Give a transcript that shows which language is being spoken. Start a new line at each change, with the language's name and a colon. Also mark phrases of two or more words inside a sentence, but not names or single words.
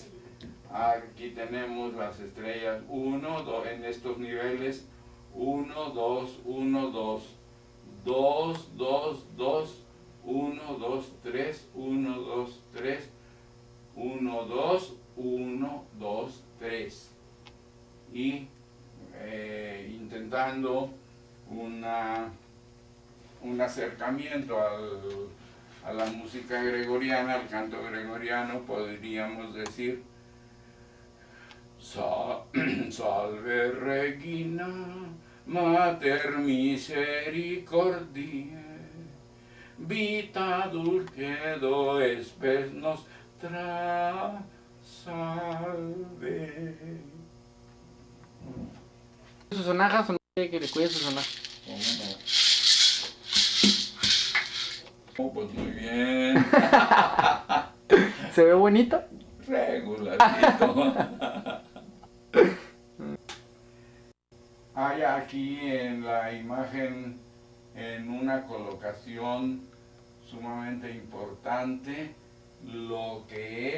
Spanish: Aquí tenemos las estrellas 1, 2 en estos niveles: 1, 2, 1, 2, 2, 2, 2, 1, 2, 3, 1, 2, 3, 1, 2, 1, 2, 3. Y intentando un acercamiento a la música gregoriana, al canto gregoriano, podríamos decir:
Latin: Salve Regina, Mater misericordiae, vita dulcedo espes nostra, salve.
Spanish: ¿Sus sonajas o no quiere que le cuide su sonaja? ¿Cómo no? Oh, pues muy bien. ¿Se ve bonito? Regularcito. Hay aquí en la imagen, en una colocación sumamente importante, lo que